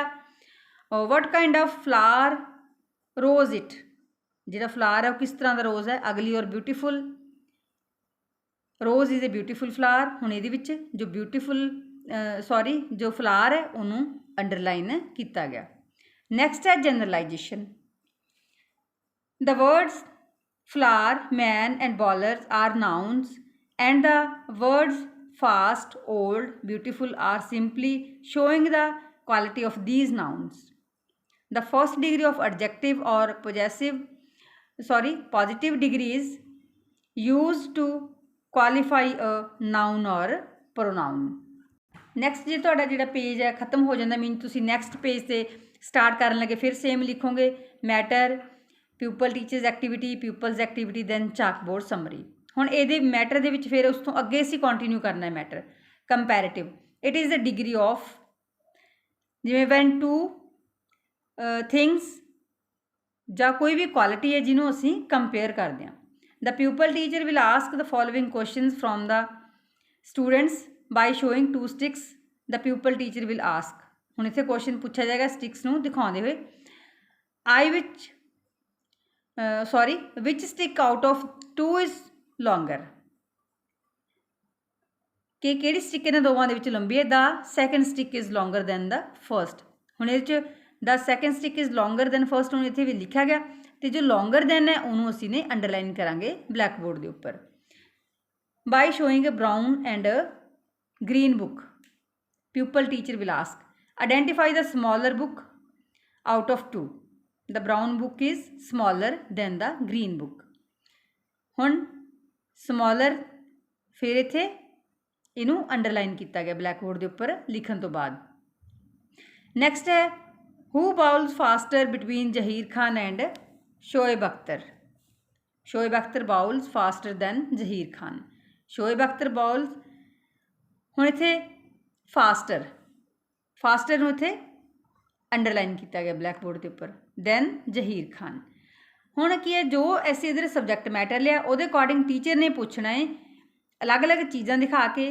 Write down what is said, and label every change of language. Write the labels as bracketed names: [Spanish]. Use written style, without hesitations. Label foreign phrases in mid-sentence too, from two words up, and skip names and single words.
[English] What kind of flower rose it? [Punjabi] ਜਿਹੜਾ ਫਲਾਰ ਹੈ ਉਹ ਕਿਸ ਤਰ੍ਹਾਂ ਦਾ ਰੋਜ਼ ਹੈ? ਅਗਲੀ ਔਰ ਬਿਊਟੀਫੁਲ। [English] Rose is a beautiful flower. [Punjabi] ਹੁਣ ਇਹਦੇ ਵਿੱਚ ਜੋ ਜੋ ਫਲਾਰ ਹੈ ਉਹਨੂੰ ਅੰਡਰਲਾਈਨ ਕੀਤਾ ਗਿਆ। ਨੈਕਸਟ ਹੈ ਜਨਰਲਾਈਜੇਸ਼ਨ। [English] The words flower, man and bowlers are nouns and the words fast, old, beautiful are simply showing the quality of these nouns. The first degree of adjective or positive degree is used to qualify a noun or pronoun. [Punjabi] ਨੈਕਸਟ ਜੇ ਤੁਹਾਡਾ ਜਿਹੜਾ ਪੇਜ ਹੈ ਖਤਮ ਹੋ ਜਾਂਦਾ, ਮੀਨ ਤੁਸੀਂ [English] next page [Punjabi] 'ਤੇ ਸਟਾਰਟ ਕਰਨ ਲੱਗੇ ਫਿਰ ਸੇਮ ਲਿਖੋਗੇ ਮੈਟਰ, [English] pupil teachers activity, pupils activity, then chalkboard summary. [Punjabi] ਹੁਣ ਇਹਦੇ ਮੈਟਰ ਦੇ ਵਿੱਚ ਫਿਰ ਉਸ ਤੋਂ ਅੱਗੇ ਅਸੀਂ ਕੰਟੀਨਿਊ ਕਰਨਾ ਹੈ ਮੈਟਰ। ਕੰਪੈਰੇਟਿਵ, [English] it is the degree of, [Punjabi] ਜਿਵੇਂ [English] when two things [Punjabi] ਜਾਂ ਕੋਈ ਵੀ ਕੁਆਲਿਟੀ ਹੈ ਜਿਹਨੂੰ ਅਸੀਂ ਕੰਪੇਅਰ ਕਰਦੇ ਹਾਂ। [English] The pupil teacher will ask the following questions from the students by showing 2 sticks. the pupil teacher will ask, [Punjabi] ਹੁਣ ਇੱਥੇ ਕੁਐਸਚਨ ਪੁੱਛਿਆ ਜਾਏਗਾ ਸਟਿਕਸ ਨੂੰ ਦਿਖਾਉਂਦੇ ਹੋਏ। [English] which stick out of 2 is longer? [Punjabi] ਕਿ ਕਿਹੜੀ ਸਟਿਕ ਇਹਨਾਂ ਦੋਵਾਂ ਦੇ ਵਿੱਚ ਲੰਬੀ ਹੈ? [English] The second stick is longer than the first. [Punjabi] ਹੁਣ ਇਹਦੇ 'ਚ [English] the second stick is longer than first [Punjabi] ਹੁਣ ਇੱਥੇ ਵੀ ਲਿਖਿਆ ਗਿਆ, ਅਤੇ ਜੋ [English] longer than [Punjabi] ਹੈ ਉਹਨੂੰ ਅਸੀਂ ਨੇ ਅੰਡਰਲਾਈਨ ਕਰਾਂਗੇ [English] black board [Punjabi] ਦੇ ਉੱਪਰ। [English] By showing a brown and a green book, pupil teacher will ask identify the smaller book out of 2. The brown book is smaller than the green book। [Punjabi] ਹੁਣ smaller ਫਿਰ ਇੱਥੇ ਇਹਨੂੰ ਅੰਡਰਲਾਈਨ ਕੀਤਾ ਗਿਆ [English] black board [Punjabi] ਦੇ ਉੱਪਰ ਲਿਖਣ ਤੋਂ ਬਾਅਦ। [English] ਨੈਕਸਟ ਹੈ who bowls faster between ਜ਼ਹੀਰ ਖਾਨ ਐਂਡ ਸ਼ੋਇਬ ਅਖਤਰ? ਸ਼ੋਇਬ ਅਖਤਰ bowls faster than ਜ਼ਹੀਰ ਖਾਨ। [Punjabi] ਸ਼ੋਇਬ ਅਖਤਰ bowls, ਹੁਣ ਇੱਥੇ ਫਾਸਟਰ ਨੂੰ ਇੱਥੇ ਅੰਡਰਲਾਈਨ ਕੀਤਾ ਗਿਆ [English] black board [Punjabi] ਦੇ ਉੱਪਰ। [English] ਦੈਨ ਜ਼ਹੀਰ ਖਾਨ। [Punjabi] ਹੁਣ ਕੀ ਹੈ, ਜੋ ਅਸੀਂ ਇੱਧਰ [English] subject matter [Punjabi] ਲਿਆ ਉਹਦੇ ਅਕੋਰਡਿੰਗ ਟੀਚਰ ਨੇ ਪੁੱਛਣਾ ਹੈ ਅਲੱਗ-ਅਲੱਗ ਚੀਜ਼ਾਂ ਦਿਖਾ ਕੇ।